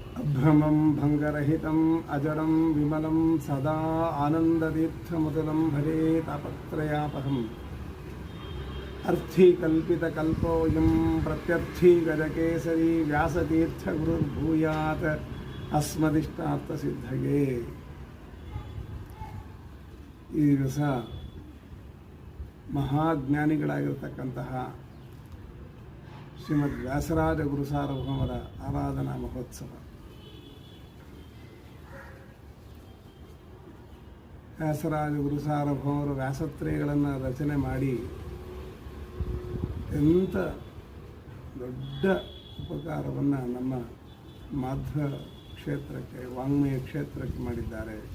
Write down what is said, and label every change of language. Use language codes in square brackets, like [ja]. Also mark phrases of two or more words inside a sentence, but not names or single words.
[sa] भ्रमं भङ्गरहितम् अजडं विमलं सदा आनन्दतीर्थमतुलं भजे तापत्रयापहम् अर्थीकल्पितकल्पोऽयं प्रत्यर्थी गजकेसरी व्यासतीर्थगुरुर्भूयात् अस्मदिष्टार्थसिद्धये। [kn] ಈ ದಿವಸ ಮಹಾಜ್ಞಾನಿಗಳಾಗಿರ್ತಕ್ಕಂತಹ ಶ್ರೀಮದ್ ವ್ಯಾಸರಾಜ ಗುರು ಸಾರ್ವಭೌಮರ ಆರಾಧನಾ ಮಹೋತ್ಸವ. ವ್ಯಾಸರಾಜ ಗುರು ಸಾರ್ವಭೌಮರು ವ್ಯಾಸತ್ರಯಗಳನ್ನು ರಚನೆ ಮಾಡಿ ಎಂಥ ದೊಡ್ಡ ಉಪಕಾರವನ್ನು ನಮ್ಮ ಮಾಧ್ವ ಕ್ಷೇತ್ರಕ್ಕೆ, ವಾಂಗ್ಮಯ ಕ್ಷೇತ್ರಕ್ಕೆ ಮಾಡಿದ್ದಾರೆ.